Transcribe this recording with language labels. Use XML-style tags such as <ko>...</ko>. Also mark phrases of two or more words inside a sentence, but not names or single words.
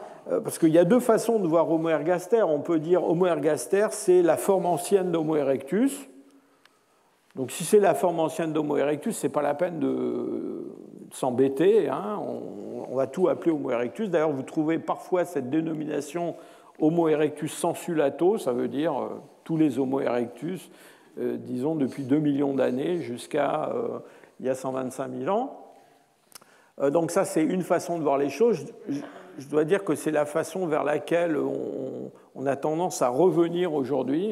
<fr>Parce qu'il y a deux façons de voir Homo ergaster. On peut dire Homo ergaster, c'est la forme ancienne d'Homo erectus. Donc si c'est la forme ancienne d'Homo erectus, ce n'est pas la peine de s'embêter. Hein. On va tout appeler Homo erectus. D'ailleurs, vous trouvez parfois cette dénomination Homo erectus sensulato, ça veut dire tous les Homo erectus, disons depuis 2 millions d'années jusqu'à il y a 125 000 ans. Donc ça, c'est une façon de voir les choses. Je dois dire que c'est la façon vers laquelle on a tendance à revenir aujourd'hui.</fr>